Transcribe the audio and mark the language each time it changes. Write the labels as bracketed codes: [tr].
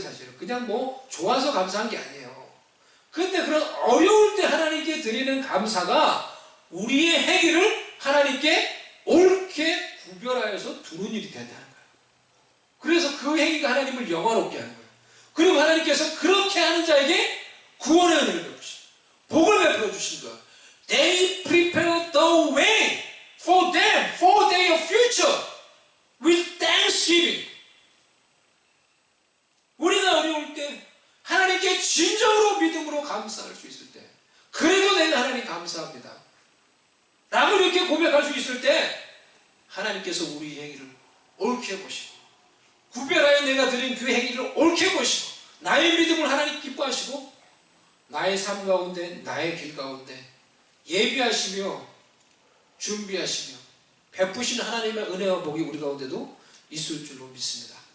[ko] 사실은 그냥 뭐 좋아서 감사한 게 아니에요. 그런데 그런 어려울 때 하나님께 드리는 감사가 우리의 행위를 하나님께 옳게 구별하여서 두는 일이 된다는 거예요. 그래서 그 행위가 하나님을 영화롭게 하는 거예요. 그리고 하나님께서 그렇게 하는 자에게 구원의 은혜를 베푸신 복을 베풀어 주신 것. [en] They prepare the way for them, for their future with thanksgiving. [ko] 우리가 어려울 때 하나님께 진정으로 믿음으로 감사할 수 있을 때, 그래도 내가 하나님 감사합니다 라고 이렇게 고백할 수 있을 때 하나님께서 우리 행위를 옳게 보시고, 구별하여 내가 드린 그 행위를 옳게 보시고, 나의 믿음을 하나님 기뻐하시고, 나의 삶 가운데, 나의 길 가운데 예비하시며 준비하시며 베푸신 하나님의 은혜와 복이 우리 가운데도 있을 줄로 믿습니다.